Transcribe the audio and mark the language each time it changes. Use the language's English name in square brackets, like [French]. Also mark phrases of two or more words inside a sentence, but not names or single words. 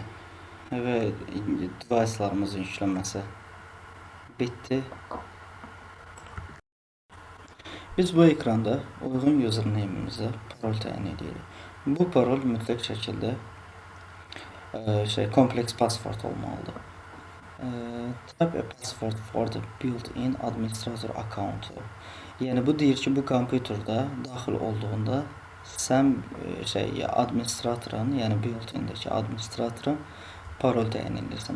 [Azerbaijani] Və device'larımızın yüklənməsi bitdi. Biz bu ekranda uyğun username'imizə parol təyin edirik. Bu parol mütləq şəkildə kompleks password olmalıdır. [English] Type a password for the built-in administrator account. [Azerbaijani] Yəni bu deyir ki, bu kompüterdə daxil olduğunda sən administratorun, yəni built-indəki administratora parol təyin edirsən.